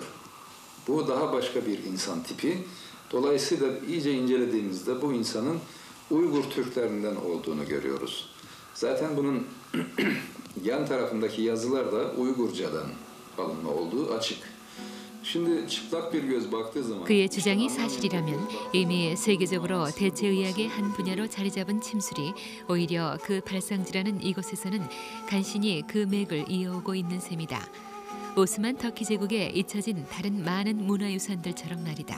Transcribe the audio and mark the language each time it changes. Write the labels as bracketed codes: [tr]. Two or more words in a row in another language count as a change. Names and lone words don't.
[tr] Bu daha başka bir insan tipi. Dolayısıyla iyice incelediğimizde bu insanın Uygur Türklerinden olduğunu görüyoruz. Zaten bunun yan tarafındaki yazılar da Uygurcadan alınma olduğu açık. Şimdi çıplak bir göz baktığı zaman [ko] 그의 주장이 사실이라면 이미 세계적으로 대체의학의 한 분야로 자리 잡은 침술이 오히려 그 발상지라는 이곳에서는 간신히 그 맥을 이어오고 있는 셈이다. 오스만 터키 제국에 잊혀진 다른 많은 문화유산들처럼 말이다.